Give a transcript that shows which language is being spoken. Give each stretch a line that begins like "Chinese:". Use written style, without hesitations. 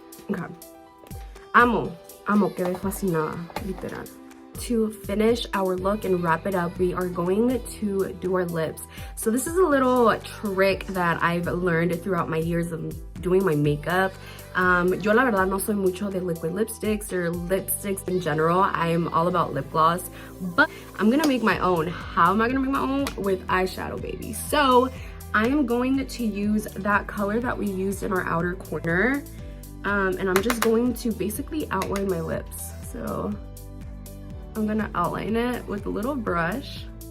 Spanish: Okay. Amo, quedé fascinada, literal.
English: To finish our look and wrap it up, we are going to do our lips. So this is a little trick that I've learned throughout my years of doing my makeup.
Spanish: Yo la verdad no soy mucho de
English: liquid lipsticks or lipsticks in general. I'm all about lip gloss, but I'm gonna make my own. How am I gonna make my own? With eyeshadow, baby. So I am going to use that color that we used in our outer corner. And I'm just going to basically outline my lips. So I'm gonna outline it with a little brush.